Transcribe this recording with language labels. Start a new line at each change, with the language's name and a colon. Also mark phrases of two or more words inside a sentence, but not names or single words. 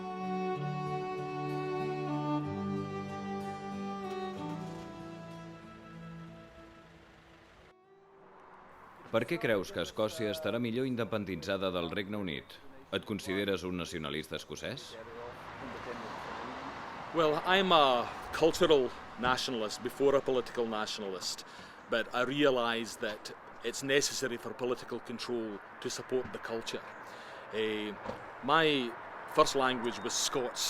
Catalan: Per què creus que Escòcia estarà millor independitzada del Regne Unit? Et consideres un nacionalista escocès?
English: Well, I'm a cultural nationalist before a political nationalist, but I realise that it's necessary for political control to support the culture. My first language was Scots.